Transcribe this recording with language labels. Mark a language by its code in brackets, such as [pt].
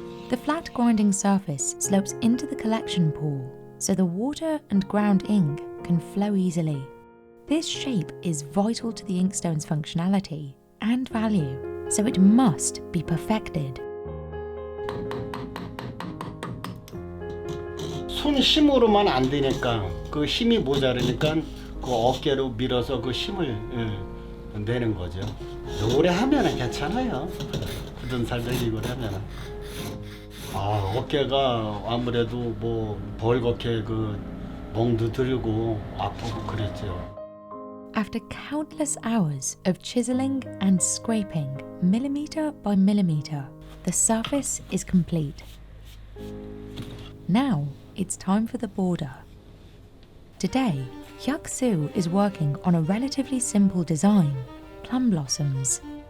[en] The flat grinding surface slopes into the collection pool, so the water and ground ink can flow easily. This shape is vital to the inkstone's functionality and value, so it must be perfected. [ko] 손 힘으로만 안 되니까 그 힘이 모자르니까 그 어깨로 밀어서 그 힘을 내는 거죠. 오래 하면은 괜찮아요. 굳은 살들리고 하면은. 아, 어깨가 아무래도 벌겋게 그 멍도 들고 아프고 그랬죠. [en] After countless hours of chiseling and scraping, millimeter by millimeter, the surface is complete. Now, it's time for the border. Today, Hyuk-soo is working on a relatively simple design, plum blossoms.